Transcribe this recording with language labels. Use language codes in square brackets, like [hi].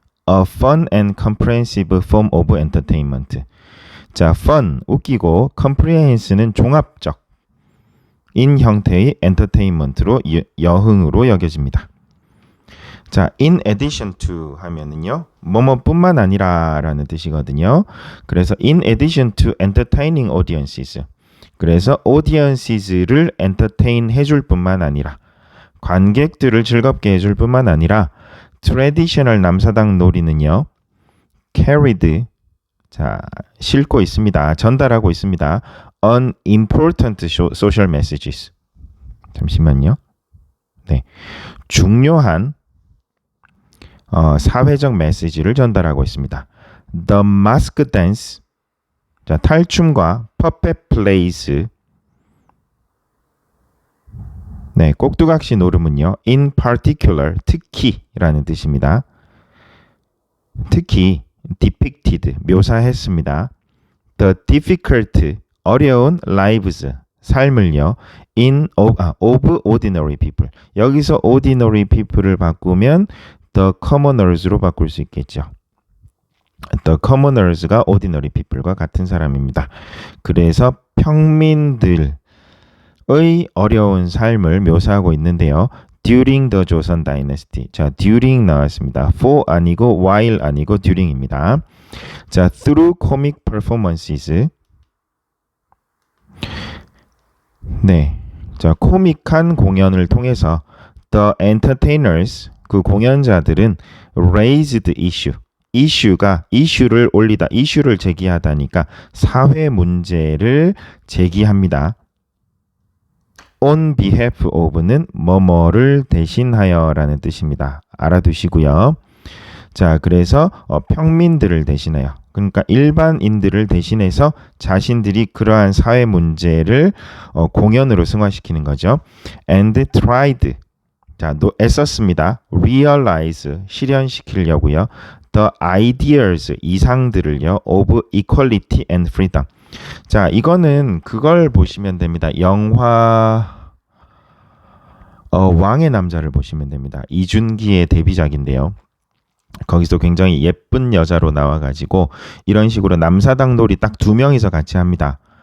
[en] a fun and comprehensive form of entertainment. [ko] 자, fun, 웃기고 comprehensive는 종합적 인 형태의 entertainment로 여흥으로 여겨집니다. 자, in addition to 하면은요, 뭐뭐뿐만 아니라 라는 뜻이거든요. [en] 그래서 in addition to entertaining audiences. [ko] 그래서 audiences,를 entertain 해줄 뿐만 아니라 관객들을 즐겁게 해줄 뿐만 아니라 traditional 남사당 놀이는요, carried, 자, 싣고 있습니다. 전달하고 있습니다. [en] on important social messages. [ko] 잠시만요. 네, 중요한 사회적 메시지를 전달하고 있습니다. The mask dance, 자, 탈춤과 puppet plays, 네, 꼭두각시 노름은요, in particular, 특히라는 뜻입니다. 특히 depicted, 묘사했습니다. [en] The difficult, 어려운 lives, 삶을요, of ordinary people. [ko] 여기서 ordinary people을 바꾸면 the commoners로 바꿀 수 있겠죠. [en] The commoners [ko] 가 ordinary people과 같은 사람입니다. 그래서 평민들의 어려운 삶을 묘사하고 있는데요. [en] During the Joseon Dynasty. [ko] 자, during 나왔습니다. for 아니고 while 아니고 during입니다. [en] 자, through comic performances. [ko] 네, 자, 코믹한 공연을 통해서 the entertainers, 그 공연자들은 raised issue, 이슈를 올리다, 이슈를 제기하다니까 사회 문제를 제기합니다. on behalf of는 뭐뭐를 대신하여라는 뜻입니다. 알아두시고요. 자, 그래서 평민들을 대신해요. 그러니까 일반인들을 대신해서 자신들이 그러한 사회 문제를 공연으로 승화시키는 거죠. [en] and tried, [ko] 자, 애썼습니다. realize, 실현시키려고요. [en] the ideas, 이상들을요. of equality and freedom. [ko] 자, 이거는 그걸 보시면 됩니다. 영화 왕의 남자를 보시면 됩니다. 이준기의 데뷔작인데요. 거기서 굉장히 예쁜 여자로 나와가지고 이런 식으로 남사당 놀이 딱 2명이서 같이 합니다.